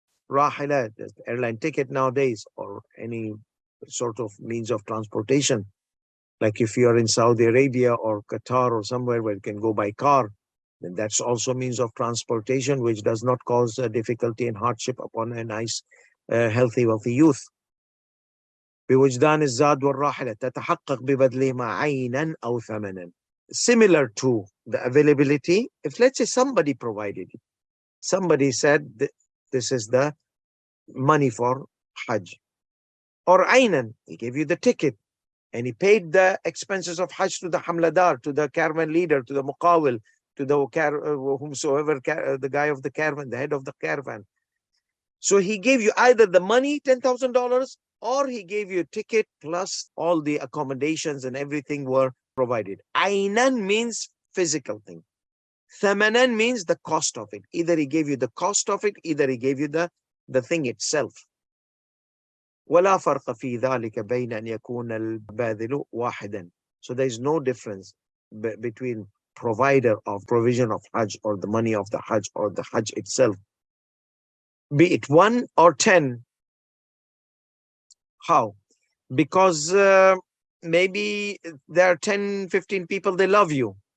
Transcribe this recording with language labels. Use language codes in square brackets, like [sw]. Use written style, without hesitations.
[en] Rahila, the airline ticket nowadays, or any sort of means of transportation. Like if you are in Saudi Arabia or Qatar or somewhere where you can go by car, then that's also means of transportation, which does not cause difficulty and hardship upon a nice, healthy, wealthy youth. [ar] بوجدان الزاد والراحلة تتحقق ببذلهما عينا أو ثمنا. [en] Similar to the availability, if let's say somebody provided it, somebody said this is the money for Hajj, or aynan, he gave you the ticket and he paid the expenses of Hajj to the hamladar, to the caravan leader, to the muqawil, to the whomsoever, the guy of the caravan, the head of the caravan. So he gave you either the money, $10,000, or he gave you a ticket plus all the accommodations and everything were provided. Aynan means physical thing. Thamanan means the cost of it. Either he gave you the cost of it, either he gave you the thing itself. [ar] ولا فرق في ذلك بين أن يكون الباذل واحدا. [en] So there is no difference between provider of provision of Hajj or the money of the Hajj or the Hajj itself, be it 1 or 10. How? Because maybe there are 10, 15 people, they love you.